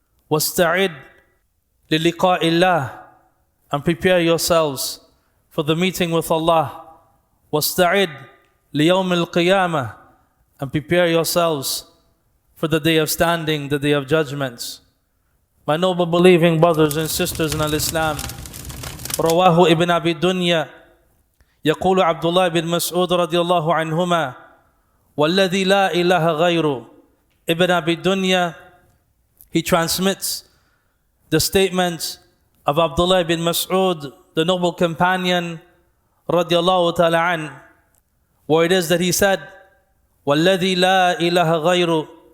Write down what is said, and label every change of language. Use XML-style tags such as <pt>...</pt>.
<ar>وَاسْتَعِدْ لِلِقَاءِ اللَّهِ.</ar> <en>And prepare yourselves for the meeting with Allah.</en> <ar>وَاسْتَعِدْ لِيَوْمِ الْقِيَامَةِ.</ar> <en>And prepare yourselves for the day of standing, the day of judgment. My noble believing brothers and sisters in Islam,</en> <ar>رواه ابن أبي الدنيا يقول عبد الله بن مسعود رضي الله عنهما والذي لا إله غيره.</ar> <en>Ibn Abi Dunya, he transmits the statement of Abdullah bin Mas'ud, the noble companion, radiallahu ta'ala an, where it is that he said,</en> <ar>وَالَّذِي لَا إِلَهَ غَيْرُ.</ar>